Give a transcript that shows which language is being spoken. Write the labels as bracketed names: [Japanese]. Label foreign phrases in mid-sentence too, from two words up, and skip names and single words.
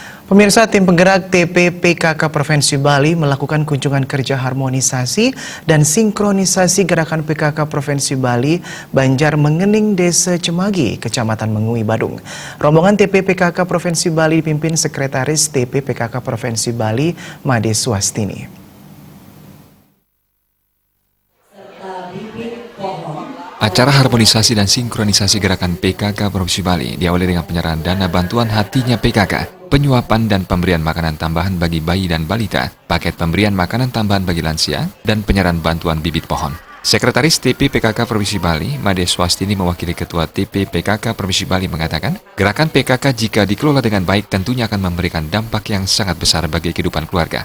[Indonesian] Pemirsa, tim penggerak TP-PKK Provinsi Bali melakukan kunjungan kerja harmonisasi dan sinkronisasi gerakan PKK Provinsi Bali Banjar Mengening Desa Cemagi, Kecamatan Mengui, Badung. Rombongan TP-PKK Provinsi Bali dipimpin Sekretaris TP-PKK Provinsi Bali Made Swastini. Acara harmonisasi dan sinkronisasi gerakan PKK Provinsi Bali diawali dengan penyerahan dana bantuan hatinya PKK, penyuapan dan pemberian makanan tambahan bagi bayi dan balita, paket pemberian makanan tambahan bagi lansia, dan penyerahan bantuan bibit pohon. Sekretaris TP PKK Provinsi Bali, Made Swastini mewakili Ketua TP PKK Provinsi Bali mengatakan, gerakan PKK jika dikelola dengan baik tentunya akan memberikan dampak yang sangat besar bagi kehidupan keluarga.